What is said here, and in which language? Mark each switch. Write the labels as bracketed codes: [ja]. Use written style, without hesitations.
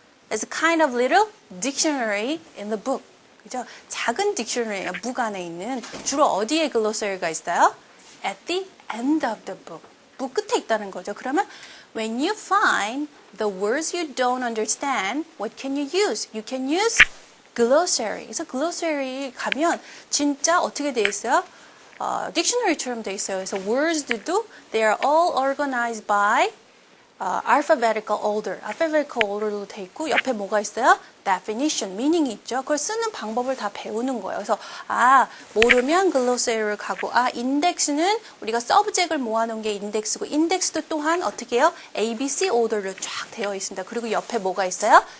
[en] It's a kind of little dictionary in the book. [ko] 그죠? 작은 딕셔너리예요. 북 안에 있는. 주로 어디에 글로서리가 있어요? [en] At the end of the book. [ko] 북 끝에 있다는 거죠. 그러면 [en] when you find the words you don't understand, what can you use? You can use glossary. [ko] 그래서 glossary 가면 진짜 어떻게 돼 있어요? 딕셔너리처럼 돼 있어요. 그래서 words도 [en] they are all organized by alphabetical order. [ko] alphabetical order로 돼 있고 옆에 뭐가 있어요? definition, meaning이 있죠. 그걸 쓰는 방법을 다 배우는 거예요. 그래서 모르면 글로세리를 가고 인덱스는 우리가 서브젝트를 모아놓은 게 인덱스고 인덱스도 또한 어떻게 해요? ABC order로 쫙 되어 있습니다. 그리고 옆에 뭐가 있어요?